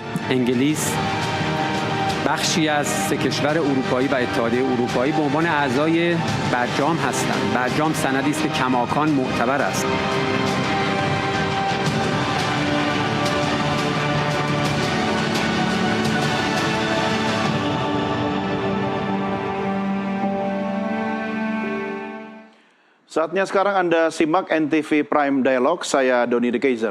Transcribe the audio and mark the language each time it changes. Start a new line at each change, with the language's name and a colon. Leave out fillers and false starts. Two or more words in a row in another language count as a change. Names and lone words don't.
Persian: انگلیس بخشی از سه کشور اروپایی و اتحادیه اروپایی به عنوان اعضای برجام هستند. برجام سندی است که کماکان معتبر است.
Indonesian: Saatnya sekarang Anda simak NTV Prime Dialog, saya Doni De Keizer.